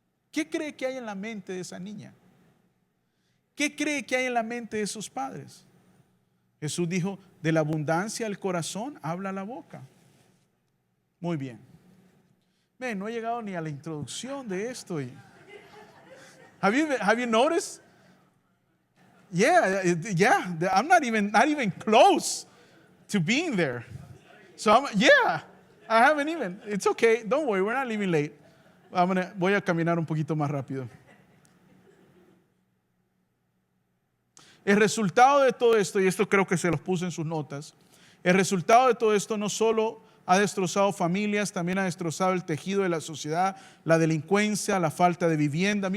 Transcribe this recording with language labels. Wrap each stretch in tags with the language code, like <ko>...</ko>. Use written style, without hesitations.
<es>¿Qué cree que hay en la mente de esa niña? ¿Qué cree que hay en la mente de esos padres? Jesús dijo, de la abundancia del corazón habla la boca. Muy bien. Ven, no he llegado ni a la introducción de esto.</es> <en>Have you noticed? Yeah, I'm not even close to being there. So I haven't even. It's okay. Don't worry, we're not leaving late.</en> <es>Voy a caminar un poquito más rápido. El resultado de todo esto, y esto creo que se los puse en sus notas, el resultado de todo esto no solo ha destrozado familias, también ha destrozado el tejido de la sociedad, la delincuencia, la falta de vivienda.</es>